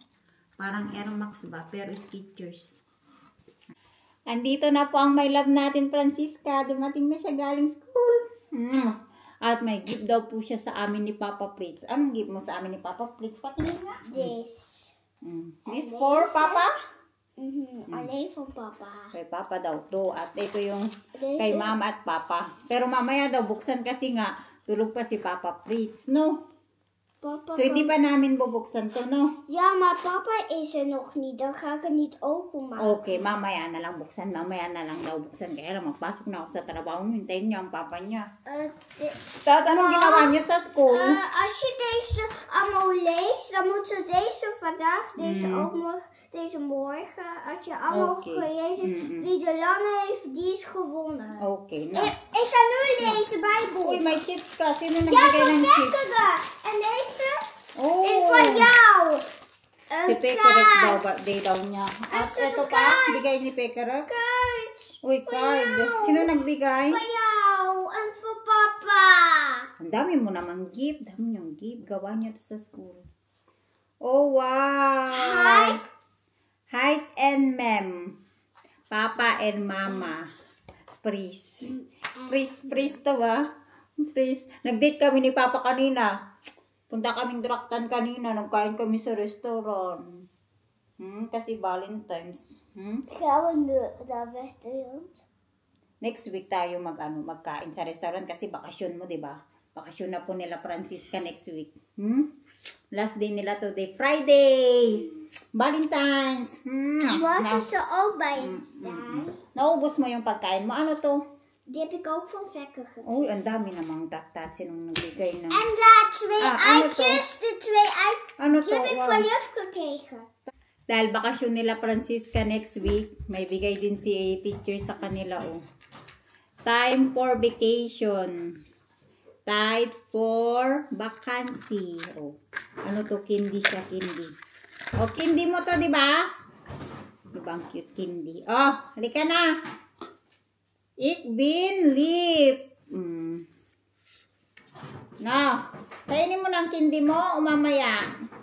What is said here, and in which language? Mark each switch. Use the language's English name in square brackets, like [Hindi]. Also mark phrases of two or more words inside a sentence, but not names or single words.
[Filipino] Parang Air Max ba? Pero Skechers. Andito na po ang [English] my love [Filipino] natin, Francisca. Dumating na siya galing school. At may gift daw po siya sa amin ni Papa Fritz. Anong gift mo sa amin ni Papa Fritz? Patingin nga. [English] This. This for Papa? [Dutch] Alleen van papa. [Filipino] Kay Papa daw to. At ito yung [Dutch] Deze. [Filipino] kay Mama at Papa. Pero mamaya daw buksan kasi nga tulog pa si Papa Fritz, no? Papa So hindi pa namin bubuksan to, no? [Dutch] Ja, maar papa is er nog niet. Dan ga ik het niet openmaken. [Filipino] Okay, mamaya na lang buksan. Mamaya na lang daw buksan. Kaya lang magpasok na ako sa trabaho. Hintayin niyo ang Papa niya. Tapos anong ginawa niyo sa school? [Dutch] Als je deze allemaal leest, dan moet je deze vandaag, deze ook morgen, deze morgen. Als je allemaal gelezen wie de lange heeft, die is gewonnen. [Filipino] Okay, na. [Dutch] Ik ga nu deze Bijbel. [Filipino] Uy, may chips ka. Sino [Dutch] Ja, [Filipino] nagbigay [Dutch] van [Filipino] ng chips? [Dutch] Pekkeren. En deze Oh, is van jou. [Filipino] si [Dutch] Een [Filipino] Pekerek daw, [Dutch] kaart. [Filipino] birthday daw niya. At Asa ito ka? pa, bigay ni Pekerek. [Dutch] Kaart. [Filipino] Uy, card. Sino nagbigay? [Dutch] Van jou. En voor papa. [Filipino] Ang dami mo namang gift. Dami niyong gift. Gawa niya to sa school. Oh, wow. [English] Hi. Height and Mem. Papa and Mama. [Filipino] Pris. Pris to ba? Pris. Nag-date kami ni Papa kanina. Punta kaming Draktan kanina. Nagkain kami sa restaurant. Kasi Valentine's. [Dutch] Gaan we nu naar Westerland? [English] Next week [Filipino] tayo magkain sa restaurant kasi bakasyon mo, 'di ba? Bakasyon na po nila Francisca [English] next week. Last day nila today, Friday. [Filipino] Valentine's. [Dutch] Morgen is er ook bij ons staan. [Filipino] Naubos mo yung pagkain mo. Ano to? [Dutch] Die heb ik ook van Vekker gekregen. [Filipino] Uy, ang dami namang taktat sinong nagbigay ng... [Dutch] En daar twee [Filipino] ano to? [Dutch] eitjes, de twee eitjes, [Filipino] Ano [Dutch] die [Filipino] to? [Dutch] heb ik Wow. van juf gekregen. [Filipino] Dahil bakasyon nila Francisca [English] next week, [Filipino] may bigay din si teacher sa kanila, oh. [English] Time for vacation. Time for vacancy. [Filipino] Oh. Ano to? Candy siya, candy. Oh, candy mo to, di ba? Di ba ang [English] cute candy? [Filipino] Oh, halika na. [Dutch] Ik bin lieb. No. [Filipino] Kainin mo ng candy mo o mamaya?